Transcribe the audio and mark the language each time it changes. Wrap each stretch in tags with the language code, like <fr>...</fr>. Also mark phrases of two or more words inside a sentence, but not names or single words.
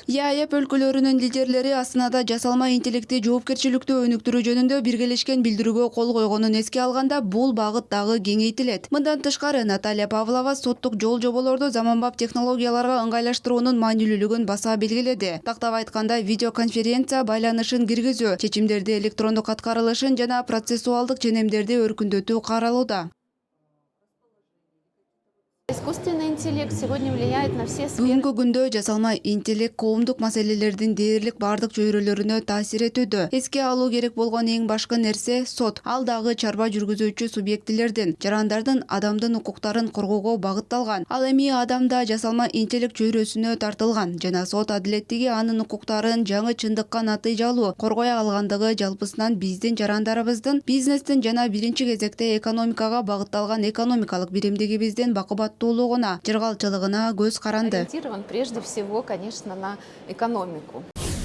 <ky>ЯЭП өлкөлөрүнүн лидерлери Астанада жасалма интеллекти жоопкерчиликтүү өнүктүрүү жөнүндө биргелешкен билдирүүгө кол койгонун эске алганда бул багыт дагы кеңейтилет. Мындан тышкары Наталья Павлова соттук жол жоболорду заманбап технологияларга ыңгайлаштыруунун маанилүүлүгүн баса белгиледи. Тактап айтканда, видеоконференция байланышын киргизүү, чечимдерди электрондук аткарылышын жана процессуалдык ченемдерди өркүндөтүү каралууда.</ky> <ru>Искусственный интеллект сегодня влияет на все сферы.</ru> <ky>Бүгүнкү күндө жасалма интеллект коомдук маселелердин дээрлик бардык чөйрөлөрүнө таасир этүүдө. Эске алуу керек болгон эң башкы нерсе сот. Ал дагы чарба жүргүзүүчү субъектилердин, жарандардын, адамдын укуктарын коргоого багытталган. Ал эми адамда жасалма интеллект чөйрөсүнө тартылган жана сот адилеттиги анын укуктарын жаңы чындыкка натыйжалуу коргой алгандыгы жалпысынан биздин жарандарыбыздын, бизнестин жана биринчи кезекте экономикага багытталган экономикалык биримдигибиздин бакубаттуулугуна, жыргалчылыгына көз каранды.</ky> <ru>Ориентирован прежде всего, конечно, на экономику.</ru>